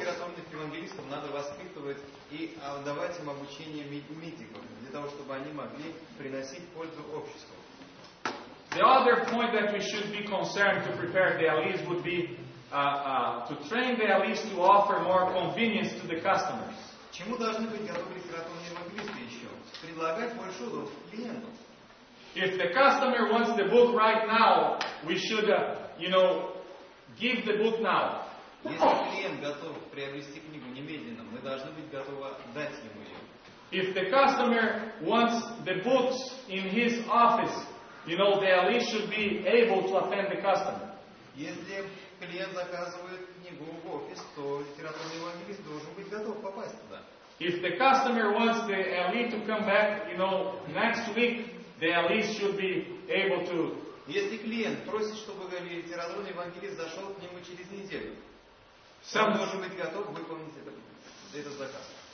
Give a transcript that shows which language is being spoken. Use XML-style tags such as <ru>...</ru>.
<ru>литературных евангелистов надо воспитывать и давать им обучение медиков, для того, чтобы они могли приносить пользу обществу.</ru> <en>The other point that we should be concerned to prepare the allies would be to train the allies to offer more convenience to the customers.</en> <ru>Чему должны быть готовы литературные евангелисты еще? Предлагать больше удобств клиенту.</ru> <en>If the customer wants the book right now, we should, give the book now.</en> <ru>Если клиент готов приобрести книгу немедленно, мы должны быть готовы дать ему ее.</ru> <en>If the customer wants the books in his office, the allies should be able to attend the customer.</en> <ru>Если клиент заказывает книгу в офис, то литературный евангелист должен быть готов попасть туда.</ru> <en>If the customer wants the allies to come back, next week, the allies should be able to.</en> <ru>Если клиент просит, чтобы литературный евангелист зашел к нему через неделю, он должен быть готов выполнить этот заказ.</ru>